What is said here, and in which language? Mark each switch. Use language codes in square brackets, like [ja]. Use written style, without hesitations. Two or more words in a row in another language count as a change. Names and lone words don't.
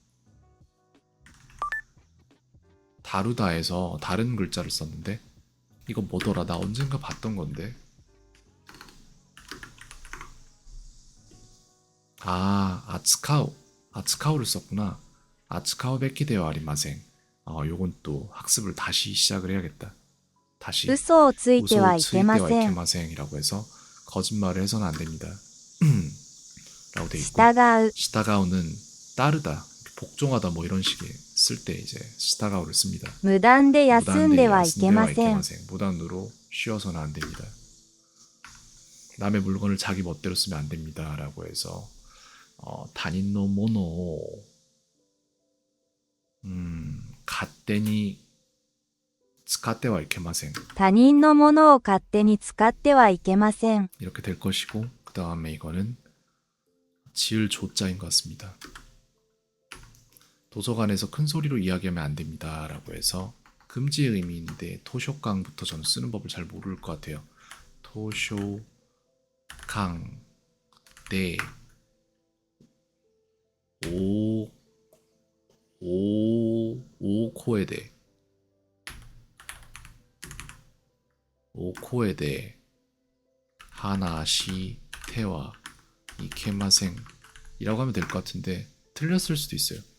[ko] 다루다에서 다른 글자를 썼는데 이거 뭐더라? 나 언젠가 봤던 건데 아츠카우를 썼구나. [ja] 扱うべきではありません. [ko] 요건 또 학습을 다시 시작을 해야겠다. 다시 [ja] 嘘をついてはいけません。 [ko] 이케마생이라고 해서 거짓말을 해서는 안 됩니다. 라고 돼 있고 [ja] 従う、 [ko] 시타가우는 따르다, 복종하다 뭐 이런 식의 쓸 때 이제 시타가우를 씁니다. [ja] 無断で休んではいけません。 [ko] 무단으로 쉬어서는 안 됩니다. 남의 물건을 자기 멋대로 쓰면 안 됩니다. 라고 해서 [ja] 他人の もの 勝手に 使っては いけません他人のものを勝手に使ってはいけません。 [ko] 이렇게 될 것이고 그 다음에 이거는 지을 조자인 것 같습니다. 도서관에서 큰 소리로 이야기하면 안 됩니다. 라고 해서 금지의 의미인데 토쇼강부터 저는 쓰는 법을 잘 모를 것 같아요. [ja] 図書館 で 大声で 話しては いけません [ko] 이라고 하면 될 것 같은데 틀렸을 수도 있어요.